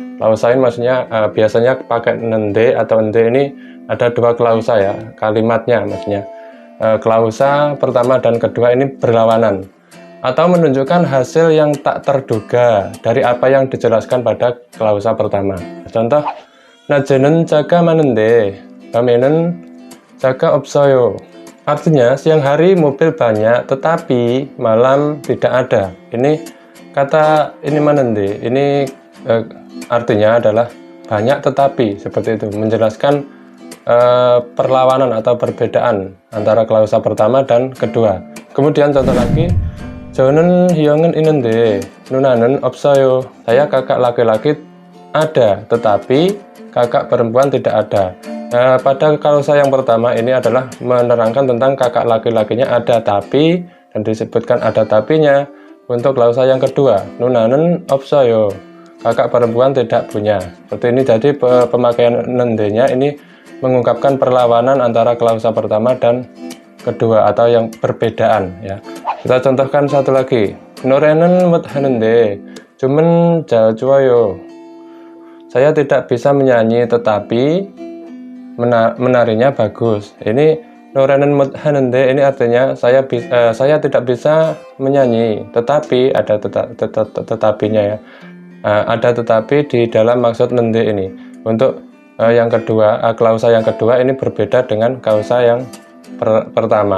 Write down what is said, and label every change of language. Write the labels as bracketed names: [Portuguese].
[Indonesian] Klausa ini maksudnya biasanya pakai nende atau ende ini ada dua klausa ya, kalimatnya maksudnya. Klausa pertama dan kedua ini berlawanan atau menunjukkan hasil yang tak terduga dari apa yang dijelaskan pada klausa pertama. [Korean] Contoh, 낮에는 차가 많은데 밤에는 차가 없어요. [Indonesian] Artinya siang hari mobil banyak tetapi malam tidak ada. Ini kata ini manende. Ini artinya adalah banyak tetapi, seperti itu, menjelaskan perlawanan atau perbedaan antara klausa pertama dan kedua. [Korean] Kemudian contoh lagi, 저는 형은 있는데 누나는 없어요. [Indonesian] Saya kakak laki-laki ada tetapi kakak perempuan tidak ada. Pada klausa yang pertama ini adalah menerangkan tentang kakak laki-lakinya ada tapi, dan disebutkan ada tapinya. Untuk klausa yang kedua, nunanen 없어요, kakak perempuan tidak punya. Seperti ini. Jadi pemakaian nendenya ini mengungkapkan perlawanan antara klausa pertama dan kedua atau yang perbedaan ya. [Korean] Kita contohkan satu lagi, 노래는 못하는데 춤은 잘 춰요. [Indonesian] Saya tidak bisa menyanyi tetapi menarinya bagus. Ini [Korean] 노래는 못하는데 [Indonesian] ini artinya saya tidak bisa menyanyi tetapi ada tetapinya ya. Ada tetapi di dalam maksud nende ini. Untuk yang kedua, klausa yang kedua ini berbeda dengan klausa yang pertama.